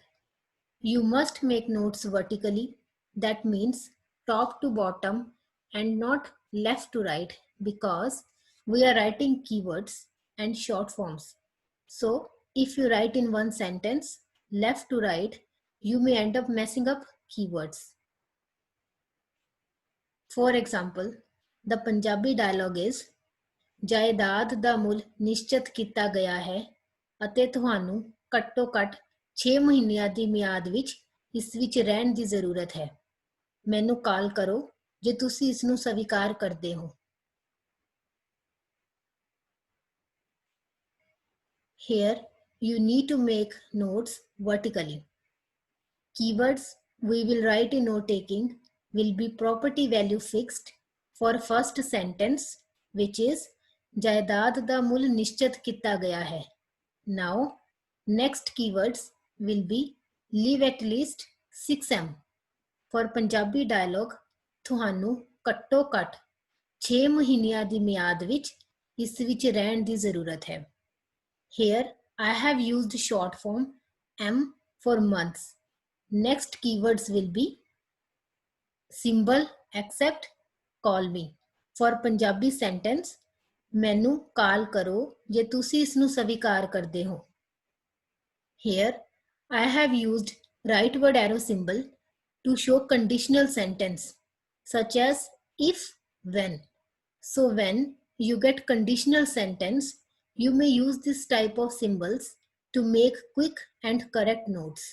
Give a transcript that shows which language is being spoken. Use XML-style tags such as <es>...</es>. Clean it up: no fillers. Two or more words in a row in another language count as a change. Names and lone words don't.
<en>You must make notes vertically. That means top to bottom and not left to right because we are writing keywords and short forms. So if you write in one sentence, left to right, you may end up messing up keywords. For example, the Punjabi dialogue is</en> <pa>ਜਾਇਦਾਦ ਦਾ ਮੁੱਲ ਨਿਸ਼ਚਿਤ ਕੀਤਾ ਗਿਆ ਹੈ ਅਤੇ ਤੁਹਾਨੂੰ ਘੱਟੋ ਘੱਟ 6 ਮਹੀਨਿਆਂ ਦੀ ਮਿਆਦ ਵਿੱਚ ਇਸ ਵਿੱਚ ਰਹਿਣ ਦੀ ਜ਼ਰੂਰਤ ਹੈ ਮੈਨੂੰ ਕਾਲ ਕਰੋ ਜੇ ਤੁਸੀਂ ਇਸ ਨੂੰ ਸਵੀਕਾਰ ਕਰਦੇ ਹੋ</pa> <en>Here you need to make notes vertically. Keywords we will write in note taking will be property value fixed for first sentence which is</en> <pa>ਜਾਇਦਾਦ ਦਾ ਮੁੱਲ ਨਿਸ਼ਚਿਤ ਕੀਤਾ ਗਿਆ ਹੈ</pa> <en>Now, next keywords will be live at least 6M. For Punjabi dialogue,</en> <pa>ਤੁਹਾਨੂੰ ਘੱਟੋ ਘੱਟ 6 ਮਹੀਨਿਆਂ ਦੀ ਮਿਆਦ ਵਿੱਚ ਇਸ ਵਿੱਚ ਰਹਿਣ ਦੀ ਜ਼ਰੂਰਤ ਹੈ</pa> <en>Here, I have used short form M for months. Next keywords will be symbol accept call me. For Punjabi sentence,</en> <pa>ਮੈਨੂੰ ਕਾਲ ਕਰੋ ਜੇ ਤੁਸੀਂ ਇਸ ਨੂੰ ਸਵੀਕਾਰ ਕਰਦੇ ਹੋ</pa> <en>Here, I have used rightward arrow symbol to show conditional sentence such as if, when. So when you get conditional sentence, you may use this type of symbols to make quick and correct notes.</en>